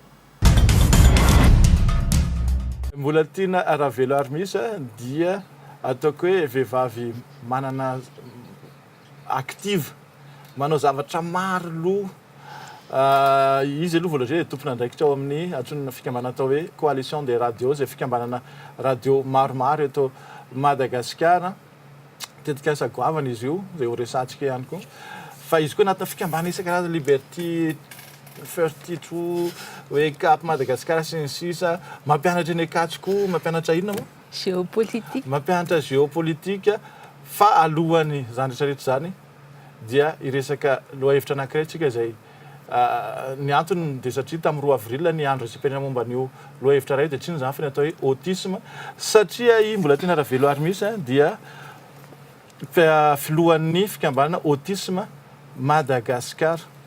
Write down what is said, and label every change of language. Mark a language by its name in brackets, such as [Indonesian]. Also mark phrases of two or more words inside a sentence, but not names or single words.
[Malagasy] Mbolatiana Raveloarimisa dia ataoko hoe vehivavy manana active manao zavatra maro izy aloha voalohany tompona andraikitra ao amin'ny atsonana fikambanana atao hoe coalition des radios zay fikambanana radio maromaro eto Madagasikara tetika sagoavana izy io zay ho resatsika ihany koa fa izy koa anatina fikambanana isan-karazany liberty 32 wake up Madagasikara sy ny sisa mampianatra ny akatsoko mampianatra inona moa géopolitique mampianatra géopolitique fa alohany zany rehetrarehetra zany dia iresaka lohahevitra anankiray tsika zay ny antony de satria tamin'ny 2 avril ny andro resepena momba an'io lohahevitra ray de tsy zany fa ny atao hoe autisme satria i Mbolatiana Raveloarimisa dia filohan'ny fikambanana autisme Madagasikara